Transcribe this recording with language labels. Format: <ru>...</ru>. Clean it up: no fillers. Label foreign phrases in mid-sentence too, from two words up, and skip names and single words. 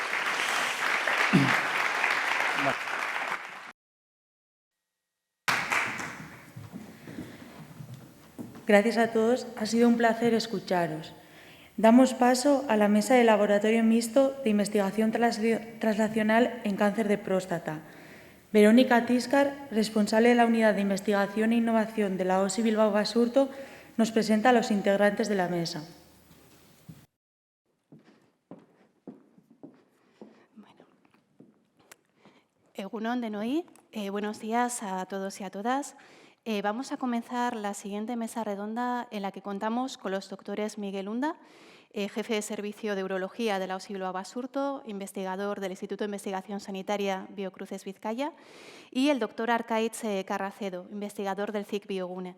<es>Gracias a todos, ha sido un placer escucharos. Damos paso a la mesa de laboratorio mixto de investigación translacional en cáncer de próstata. Verónica Tiscar, responsable de la Unidad de Investigación e Innovación de la OSI Bilbao Basurto, nos presenta a los integrantes de la mesa. Bueno.</es> <eu>Egunon denoi,</eu> <es>buenos días a todos y a todas. Vamos a comenzar la siguiente mesa redonda en la que contamos con los doctores Miguel Unda, jefe de Servicio de Urología de la OSI Bilbao Basurto, investigador del Instituto de Investigación Sanitaria Biocruces Vizcaya, y el doctor Arkaitz Carracedo, investigador del CIC Biogune.</es>